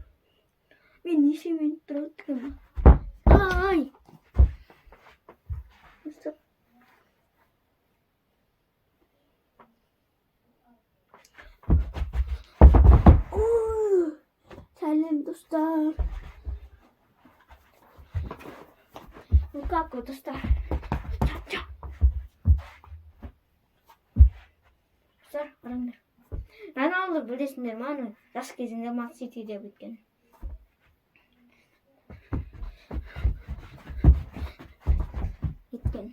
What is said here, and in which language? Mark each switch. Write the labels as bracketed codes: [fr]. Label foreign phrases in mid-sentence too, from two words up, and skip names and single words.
[kk] Мен неше минут тұрады екен ба? Ай! Достар. Сәлем достар. [ru] Ну как вы, [kk] достар? Достар, қараңдар. Роналду білесіңдер ма? Жас кезінде Man City'де өткен. Кеткен.